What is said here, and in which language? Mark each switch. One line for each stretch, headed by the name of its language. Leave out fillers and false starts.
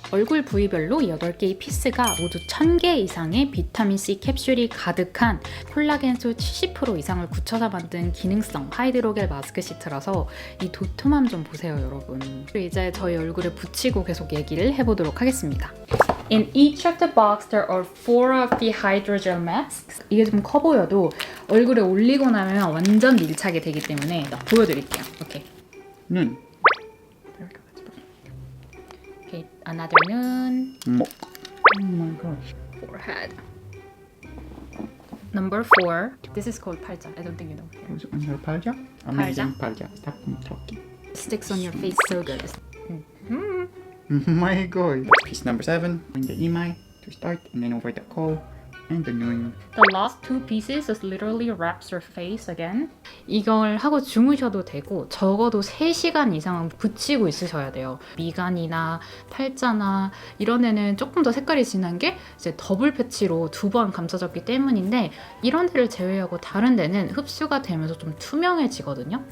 Korean: 얼굴 부위별로 8개의 피스가 모두 1000개 이상의 비타민C 캡슐이 가득한 콜라겐수 70% 이상을 굳혀서 만든 기능성 하이드로겔 마스크 시트라서 이 도톰함 좀 보세요 여러분. 그리고 이제 저희 얼굴에 붙이고 계속 얘기를 해보도록 하겠습니다.
English: In each of the box there are 4 of the hydrogel masks.
Korean: 이게 좀 커 보여도 얼굴에 올리고 나면 완전 밀착이 되기 때문에 보여드릴게요. 오케이. 눈.
English: Okay, another 눈. Oh my gosh. Forehead. Number 4. This is called 팔자. I don't think you know. Who's on your palja? Amazing palja. Stop talking. Sticks on your face so good. Oh my god. Piece number 7. In the imai to start, and then over the ko and the nun. The last 2 pieces is literally wraps your face again.
Korean: 이걸 하고 주무셔도 되고 적어도 3시간 이상은 붙이고 있으셔야 돼요. 미간이나 팔자나 이런 데는 조금 더 색깔이 진한 게 이제 더블 패치로 2번 감싸졌기 때문인데 이런 데를 제외하고 다른 데는 흡수가 되면서 좀 투명해지거든요.